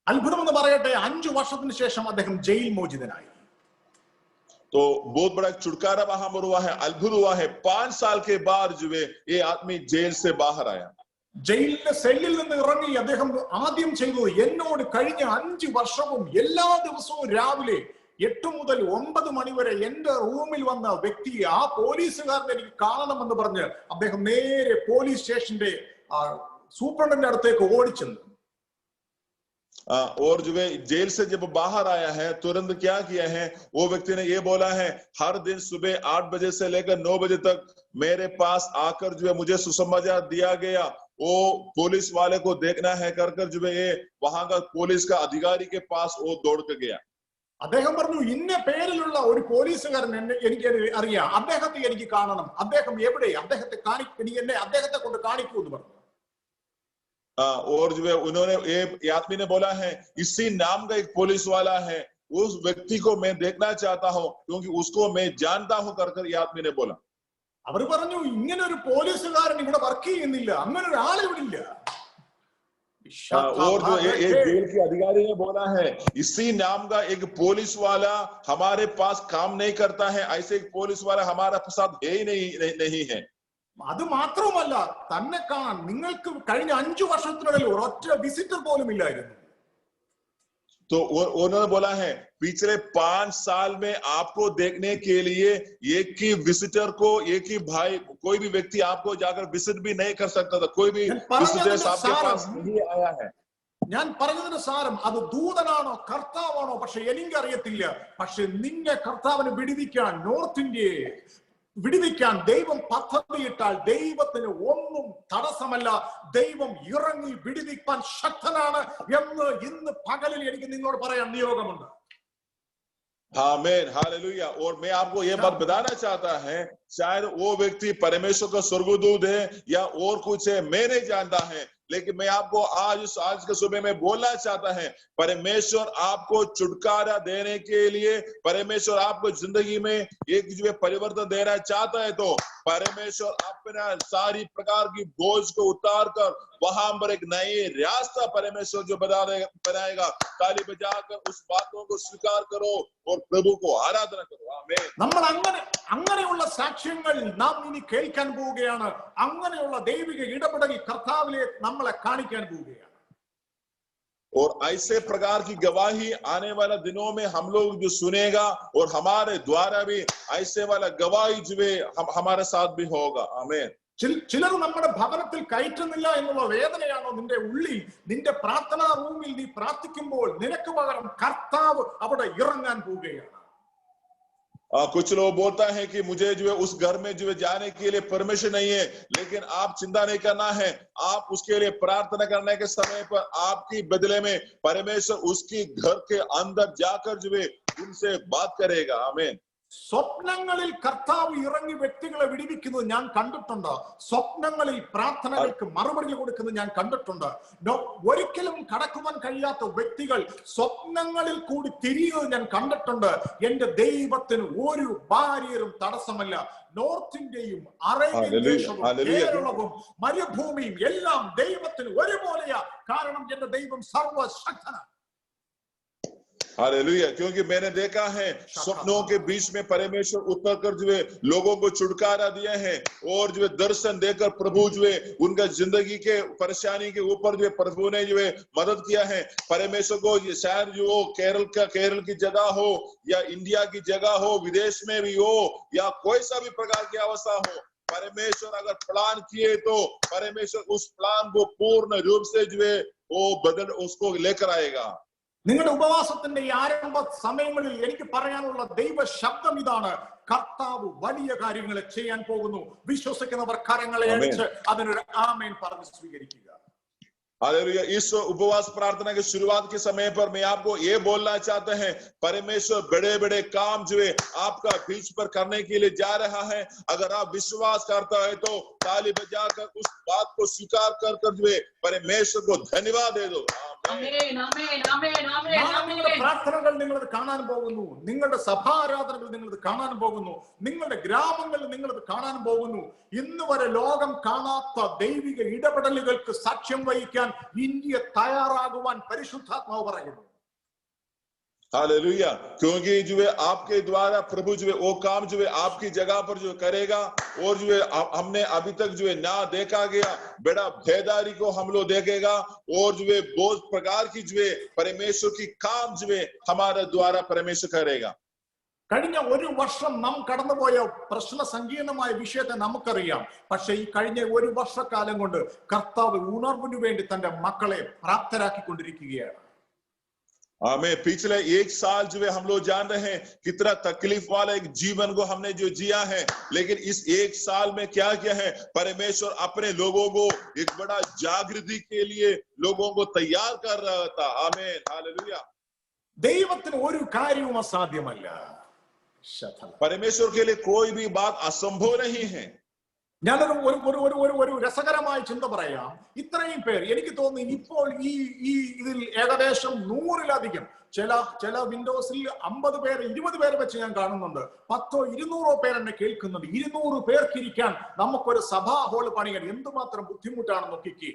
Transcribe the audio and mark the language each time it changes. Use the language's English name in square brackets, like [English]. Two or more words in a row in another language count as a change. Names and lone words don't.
[Malayalam] അത്ഭുതമെന്ന് പറയട്ടെ, 5 വർഷത്തിന് ശേഷം അദ്ദേഹം ജയിൽ മോചിതനായി. [Hindi] तो बहुत बड़ा छुटकारा वहां पर हुआ है, अद्भुत हुआ है। 5 साल के बाद जो है ये आदमी जेल से बाहर आया। [Malayalam] ജയിലിലെ സെല്ലിൽ നിന്ന് ഇറങ്ങി അദ്ദേഹം ആദ്യം ചെയ്തത്, എന്നോട് കഴിഞ്ഞ 5 വർഷവും എല്ലാ ദിവസവും രാവിലെ 8 മുതൽ 9 മണി വരെ എന്റെ റൂമിൽ വന്ന വ്യക്തിയെ, ആ പോലീസുകാരനെ എനിക്ക് കാണണമെന്ന് പറഞ്ഞ് അദ്ദേഹം നേരെ [English] police station [Malayalam] സൂപ്രണ്ടിന്റെ അടുത്തേക്ക് ഓടിച്ചെന്നു. [Hindi] और जो है जेल से जब बाहर आया है तुरंत क्या किया है, वो व्यक्ति ने ये बोला है, हर दिन सुबह 8 बजे से लेकर 9 बजे तक मेरे पास आकर जो है मुझे सुसमाचार दिया गया, वो पुलिस वाले को देखना है कर जो है ये वहां का पुलिस का अधिकारी के पास वो दौड़ के गया। [Malayalam] അദ്ദേഹം പറഞ്ഞു, ഇന്ന പേരിലുള്ള ഒരു പോലീസുകാരൻ എനിക്ക് അറിയാം, അദ്ദേഹത്തെ എനിക്ക് കാണണം, അദ്ദേഹം എവിടെ, അദ്ദേഹത്തെ അദ്ദേഹത്തെ കൊണ്ട് കാണിക്കൂ എന്ന് പറഞ്ഞു. [Hindi] और जो है उन्होंने ये आदमी ने बोला है, इसी नाम का एक पुलिस वाला है, उस व्यक्ति को मैं देखना चाहता हूं क्योंकि उसको मैं जानता हूं कर ये आदमी ने बोला। [Malayalam] അവർ പറഞ്ഞു, ഇങ്ങനെ ഒരു പോലീസുകാരൻ ഇവിടെ വർക്ക് ചെയ്യുന്നില്ല, അങ്ങനെ ഒരാൾ ഇവിടെ ഇല്ല. [Hindi] और जो एक जेल के अधिकारी ने बोला है, इसी नाम का एक पुलिस वाला हमारे पास काम नहीं करता है, ऐसे एक पुलिस वाला हमारा साथ है ही नहीं है। [Malayalam] അത് മാത്രമല്ല, തന്നെ കാണാൻ നിങ്ങൾക്ക് കഴിഞ്ഞ 5 വർഷത്തിനിടയിൽ ഒരൊറ്റ വിസിറ്റർ പോലും ഇല്ലായിരുന്നു. [Hindi] तो उन्होंने बोला है, पिछले 5 साल में आपको देखने के लिए एक ही विजिटर को, एक ही भाई, कोई भी व्यक्ति आपको जाकर विजिट भी नहीं कर सकता था, कोई भी विजिटर्स आपके पास नहीं आया है। [Malayalam] ഞാൻ പറഞ്ഞതിന്റെ സാരം അത് ദൂതനാണോ കർത്താവാണോ പക്ഷെ എനിക്കറിയത്തില്ല. പക്ഷെ നിന്നെ കർത്താവിനെ വിടുവിക്കാൻ, നോർത്ത് ഇന്ത്യയെ വിടുവിക്കാൻ ദൈവം പദ്ധതിയിട്ടാൽ ദൈവത്തിന് ഒന്നും തടസ്സമല്ല. ദൈവം ഇറങ്ങി വിടുവിക്കാൻ ശക്തനാണ് എന്ന് ഇന്ന് പകലിൽ എനിക്ക് നിങ്ങളോട് പറയാൻ നിയോഗമുണ്ട്. [Hindi] आमीन, हालेलुया। और मैं आपको ये बात बताना चाहता है, शायद वो व्यक्ति परमेश्वर का स्वर्गदूत है या और कुछ है, मैं नहीं जानता है, लेकिन मैं आपको आज के सुबह में बोलना चाहता है, परमेश्वर आपको छुटकारा देने के लिए, परमेश्वर आपको जिंदगी में एक जो परिवर्तन देना चाहता है, तो परमेश्वर अपना सारी प्रकार की बोझ को उतार कर वहां पर एक नई रास्ता परमेश्वर जो बनाएगा। ताली बजाकर उस बातों को स्वीकार करो और प्रभु को आराधना करो। आमीन। [Malayalam] നമ്മൾ അങ്ങനെയുള്ള സാക്ഷ്യങ്ങൾ നാം ഇനി കേൾക്കാൻ പോവുകയാണ്. അങ്ങനെയുള്ള ദൈവിക ഇടപെടൽ കർത്താവിലെ നമ്മളെ കാണിക്കാൻ പോവുകയാണ്. [Hindi] और ऐसे प्रकार की गवाही आने वाले दिनों में हम लोग जो सुनेगा और हमारे द्वारा भी ऐसे वाला गवाही जो है हमारे साथ भी होगा। आमीन। [Malayalam] ചിലർ നമ്മുടെ ഭവനത്തിൽ കയറ്റുന്നില്ല എന്നുള്ള വേദനയാണോ നിന്റെ ഉള്ളിൽ? നിന്റെ പ്രാർത്ഥനാ റൂമിൽ നീ പ്രാർത്ഥിക്കുമ്പോൾ നിനക്ക് പകരം കർത്താവ് അവിടെ ഇറങ്ങാൻ പോവുകയാണ്. [Hindi] कुछ लोग बोलता है कि मुझे जो है उस घर में जो है जाने के लिए परमिशन नहीं है, लेकिन आप चिंता नहीं करना है, आप उसके लिए प्रार्थना करने के समय पर आपकी बदले में परमेश्वर उसकी घर के अंदर जाकर जो है उनसे बात करेगा। आमीन। [Malayalam] സ്വപ്നങ്ങളിൽ കർത്താവ് ഇറങ്ങി വ്യക്തികളെ വിടുവിക്കുന്നത് ഞാൻ കണ്ടിട്ടുണ്ട്. സ്വപ്നങ്ങളിൽ പ്രാർത്ഥനകൾക്ക് മറുപടി കൊടുക്കുന്നത് ഞാൻ കണ്ടിട്ടുണ്ട്. ഒരിക്കലും കടക്കുവാൻ കഴിയാത്ത വ്യക്തികൾ സ്വപ്നങ്ങളിൽ കൂടി തിരിയുന്നത് ഞാൻ കണ്ടിട്ടുണ്ട്. എന്റെ ദൈവത്തിന് ഒരു ബാരിയറും തടസ്സമല്ല. നോർത്ത് ഇന്ത്യയും അറേബ്യൻ ദേശവും കേരളവും മരുഭൂമിയും എല്ലാം ദൈവത്തിന് ഒരുപോലെയാ. കാരണം എന്റെ ദൈവം സർവശക്തനാണ്. [Hindi] हालेलुया। क्योंकि मैंने देखा है स्वप्नों के बीच में परमेश्वर उतर कर जो है लोगों को छुटकारा दिया है और जो है दर्शन देकर प्रभु जो है उनका जिंदगी के परेशानी के ऊपर जो है प्रभु ने जो है मदद किया है। परमेश्वर को शायद जो केरल की जगह हो या इंडिया की जगह हो, विदेश में भी हो या कोई सा भी प्रकार की अवस्था हो, परमेश्वर अगर प्लान किए तो परमेश्वर उस प्लान को पूर्ण रूप से जो है वो बदल उसको लेकर आएगा। [Malayalam] നിങ്ങളുടെ ഉപവാസത്തിന്റെ ഈ ആരംഭ സമയങ്ങളിൽ എനിക്ക് പറയാനുള്ള ദൈവ ശബ്ദം ഇതാണ്: കർത്താവ് വലിയ കാര്യങ്ങളെ ചെയ്യാൻ പോകുന്നു. വിശ്വസിക്കുന്നവർ കരങ്ങളെ അടിച്ച് അതിനൊരു ആമേൻ പറഞ്ഞ് സ്വീകരിക്കുക. [Hindi] हालेलुया। इस उपवास प्रार्थना की शुरुआत के समय पर मैं आपको ये बोलना चाहता है, परमेश्वर बड़े बड़े काम जो है आपका बीच पर करने के लिए जा रहा है। अगर आप विश्वास करता है तो ताली बजाकर उस बात को स्वीकार कर जो है परमेश्वर को धन्यवाद दे दो। [Malayalam] ആമേൻ ആമേൻ ആമേൻ ആമേൻ നാളെ നിങ്ങളുടെ ആമേൻ പ്രാർത്ഥനകൾ നിങ്ങളത് കാണാൻ പോകുന്നു, നിങ്ങളുടെ സഭാരാധനകൾ നിങ്ങളത് കാണാൻ പോകുന്നു, നിങ്ങളുടെ ഗ്രാമങ്ങളിൽ നിങ്ങളത് കാണാൻ പോകുന്നു. ഇന്ന് വരെ ലോകം കാണാത്ത ദൈവിക ഇടപെടലുകൾക്ക് സാക്ഷ്യം വഹിക്കാൻ ഇന്ത്യ തയ്യാറാകുവാൻ പരിശുദ്ധാത്മാവ് പറയുന്നു. [Hindi] हालेलुया, क्योंकि जो है आपके द्वारा प्रभु जो है वो काम जो है आपकी जगह पर जो करेगा, और जो है हमने अभी तक जो है ना देखा गया बड़ा भेदारी को हम लोग देखेगा, और जो है बहुत प्रकार की जो है परमेश्वर की काम जो है हमारे द्वारा परमेश्वर करेगा. [Malayalam] കഴിഞ്ഞ ഒരു വർഷം നാം കടന്നുപോയ പ്രശ്ന സങ്കീർണമായ വിഷയത്തെ നമുക്കറിയാം. പക്ഷെ ഈ കഴിഞ്ഞ ഒരു വർഷക്കാലം കൊണ്ട് കർത്താവ് ഉണർവിനു വേണ്ടി തന്റെ മക്കളെ പ്രാപ്തരാക്കിക്കൊണ്ടിരിക്കുകയാണ്. [Hindi] हमें पिछले एक साल जो है हम लोग जान रहे हैं कितना तकलीफ वाला एक जीवन को हमने जो जिया है, लेकिन इस एक साल में क्या किया है, परमेश्वर अपने लोगों को एक बड़ा जागृति के लिए लोगों को तैयार कर रहा था. आमीन, हालेलुया. [Malayalam] ദൈവത്തിന് ഒരു കാര്യവും അസാധ്യമല്ല. [Hindi] परमेश्वर के लिए कोई भी बात असंभव नहीं है. [Malayalam] ഞാനൊരു രസകരമായ ചിന്ത പറയാം. ഇത്രയും പേർ എനിക്ക് തോന്നുന്നു ഇപ്പോൾ ഈ ഇതിൽ ഏകദേശം 100-ലധികം ചില വിൻഡോസിൽ 50 പേര് 20 പേരെ വെച്ച് ഞാൻ കാണുന്നുണ്ട്. 100-200 പേർ എന്നെ കേൾക്കുന്നുണ്ട്. 200 പേർക്കിരിക്കാൻ നമുക്കൊരു സഭാ ഹോൾ പണിയാൻ എന്തുമാത്രം ബുദ്ധിമുട്ടാണ് നോക്കിക്ക്.